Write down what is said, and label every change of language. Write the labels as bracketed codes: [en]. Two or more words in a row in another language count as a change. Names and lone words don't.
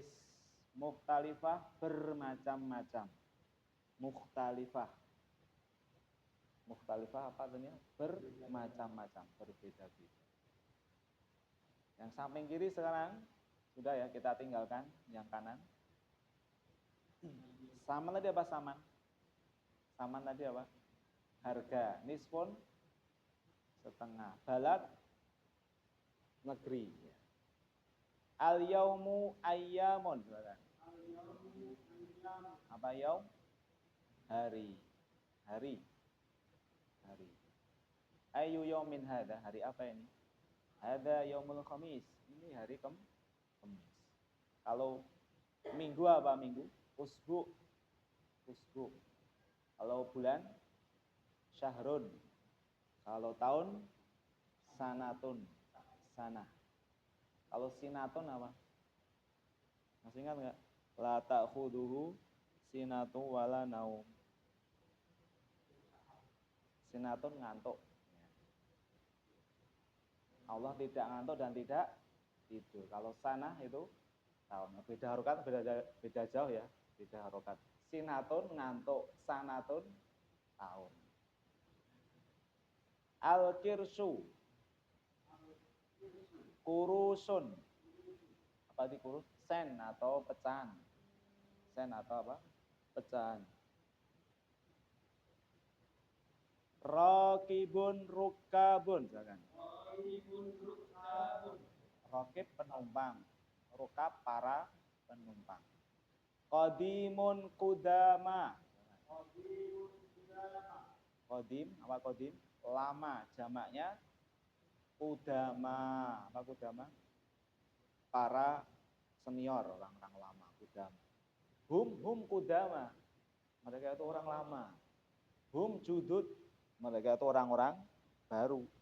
[id] Mukhtalifah, bermacam-macam. Mukhtalifah. Mukhtalifah apa artinya? Bermacam-macam, berbeda-beda. Yang samping kiri sekarang sudah ya, kita tinggalkan yang kanan. Saman tadi apa saman? Saman tadi apa? Harga. Nisfun setengah. Balad negeri. [ar] اليوم أيام. [id] Apa yaum? Hari. [ar] Hari. Hari. أي يوم هذا. [id] Hari apa ini? [ar] هذا يوم الخميس. [id] Ini hari Kamis. Kalau minggu apa minggu? Usbu. Usbu. Kalau bulan? Syahrun. Kalau tahun? Sanatun. Sanah. Kalau sinatun apa? Masih ingat nggak? [ar] لا تأخذه سنة ولا نوم. [id] Sinatun ngantuk. Allah tidak ngantuk dan tidak tidur. Kalau sanah itu tahun. Beda harokat, beda jauh ya. Beda harokat. Sinatun ngantuk, sanatun tahun. [ar] القرش. قروش. [id] Apa itu kurus? Sen atau pecahan. Sen atau apa? Pecahan. [ar] راكب ركاب. [id] Rokib penumpang. Rukab para penumpang. [ar] قديم قدماء. [id] Qadim, apa qadim? Lama, jamaknya kudama. Apa kudama? Para senior, orang-orang lama, kudama. [ar] هم قدماء. [id] Mereka itu orang lama. [ar] هم جدد. [id] Mereka itu orang-orang baru.